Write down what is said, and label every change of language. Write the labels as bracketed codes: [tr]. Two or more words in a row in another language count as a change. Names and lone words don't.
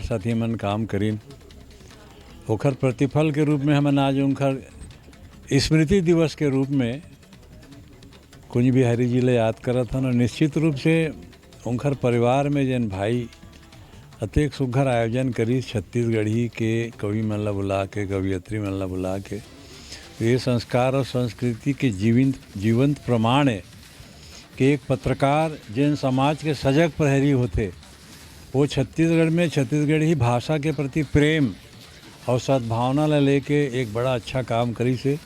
[hne] साथी मन काम करीन, ओकर प्रतिफल के रूप में हमन आज उनकर स्मृति दिवस के रूप में कुंज बिहारी जी ले याद करत हन। निश्चित रूप से उनकर परिवार में जन भाई अतेक सुघर आयोजन करी छत्तीसगढ़ी के कवि मन ला बुला के, कवियत्री मन ला बुला के। ये संस्कार और संस्कृति के जीवंत प्रमाण है कि एक पत्रकार जिन समाज के सजग प्रहरी होते, वो छत्तीसगढ़ में छत्तीसगढ़ी भाषा के प्रति प्रेम और सद्भावना ला लेके एक बड़ा अच्छा काम करी से।